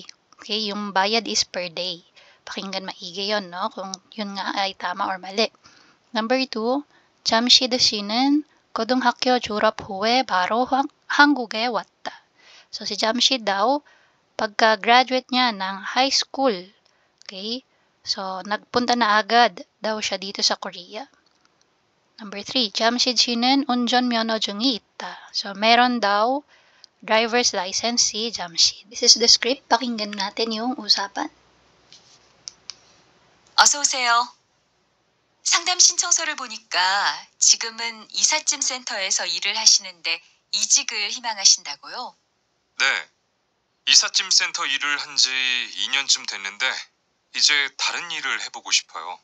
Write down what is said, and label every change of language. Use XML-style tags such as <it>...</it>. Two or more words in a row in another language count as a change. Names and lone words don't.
<en>Okay,</en> <tl>yung bayad</tl> <en>is per day.</en> <tl>Pakinggan maigi yon, no? Kung yun nga ay tama or mali.</tl> <en>Number 2,</en> <ko>잠실 씨는 고등학교 졸업 후에 바로 한국에 왔다.</ko> <tl>So, si Jamshid daw, pagka-graduate niya ng</tl> <en>high school,</en> <tl>okay, so, nagpunta na agad daw siya dito sa Korea.</tl> <en>Number 3,</en> <ko>잠실 씨는 운전면허증이 있다.</ko> <tl>So, meron daw</tl> <en>driver's license</en> <tl>si Jamshid.</tl> <en>This is the script.</en> <tl>Pakinggan natin yung usapan.</tl> <ko>어서 오세요. 상담 신청서를 보니까 지금은 이삿짐 센터에서 일을 하시는데 이직을 희망하신다고요? 네. 이삿짐 센터 일을 한 지 2년쯤 됐는데 이제 다른 일을 해보고 싶어요.</ko>